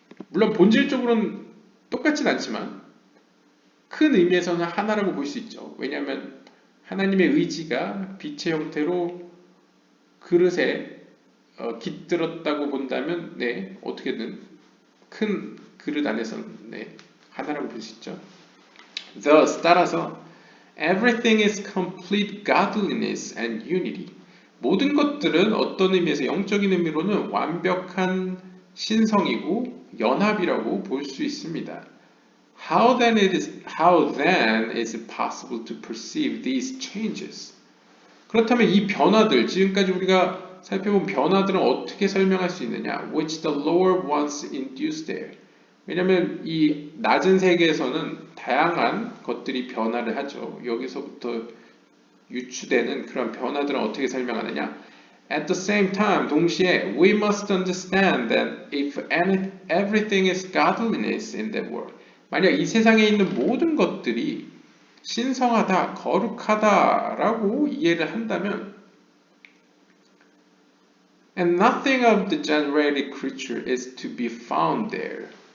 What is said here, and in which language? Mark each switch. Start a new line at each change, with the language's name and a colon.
Korean: 물론 본질적으로는 똑같진 않지만 큰 의미에서는 하나라고 볼 수 있죠. 왜냐하면 하나님의 의지가 빛의 형태로 그릇에 깃들었다고 본다면 네, 어떻게든 큰 그릇 안에서는 네, 하나라고 볼 수 있죠.
English: Thus,
Korean: 따라서
English: everything is complete godliness and unity.
Korean: 모든 것들은 어떤 의미에서 영적인 의미로는 완벽한 신성이고 연합이라고 볼 수 있습니다.
English: How then is it possible to perceive these changes?
Korean: 그렇다면 이 변화들, 지금까지 우리가 살펴본 변화들은 어떻게 설명할 수 있느냐?
English: Which the lower ones induce there.
Korean: 왜냐하면 이 낮은 세계에서는 다양한 것들이 변화를 하죠. 여기서부터 유추되는 그런 변화들은 어떻게 설명하느냐?
English: At the same time,
Korean: 동시에
English: we must understand that if everything is godliness in the world,
Korean: 만약 이 세상에 있는 모든 것들이 신성하다, 거룩하다라고 이해를 한다면
English: And nothing of the generated creature is to be found there.